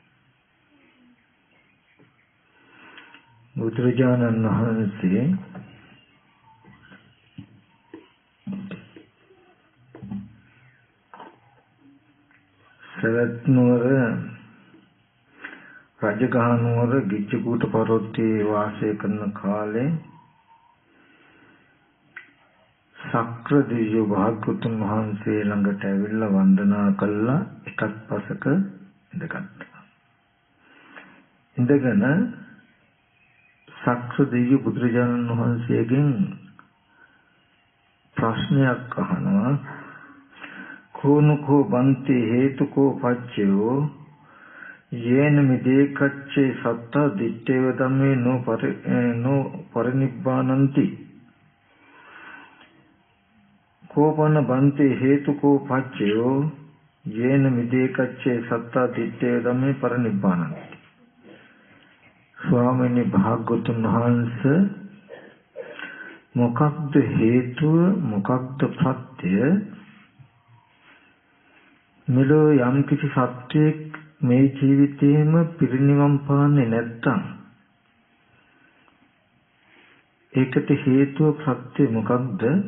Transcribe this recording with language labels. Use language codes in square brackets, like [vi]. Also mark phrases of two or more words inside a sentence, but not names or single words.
[si] බුදුරජාණන් වහන්සේ සවැත් නුවර රජගහ නුවර ගිජ්ජකූට පර්වතයේ වාසය කරන කාලේ සක්‍ර දිව්‍ය භාග්‍යවතුන් වහන්සේ ළඟට ඇවිල්ලා වන්දනා කළා. එකත් පසක ඉඳගත්තා. ඉඳගෙන සක්‍ර දිව්‍ය බුදුරජාණන් වහන්සේගෙන් ප්‍රශ්නයක් අහනවා. [pi] කෝනුකෝ බන්ති හේතුකෝ පච්චයෝ යේන මිදේකච්චේ සත්ත දිත්තේව ධම්මේ නෝ පරිනිබ්බානಂತಿ කෝපන බන්ති හේතුකෝ පච්චයෝ යේන මිදේකච්චේ සත්ත දිත්තේව ධම්මේ පරිනිබ්බානಂತಿ. [si] ස්වාමීනි භාග්‍යවතුන් වහන්සේ මොකක්ද හේතුව මොකක්ද ප්‍රත්‍ය? මෙලෝ යම් කිසි සත්‍යයක් මේ ජීවිතේම පිරිනිවන් පාන්නේ නැත්තම් ඒකට හේතුව ප්‍රත්‍ය මොකක්ද?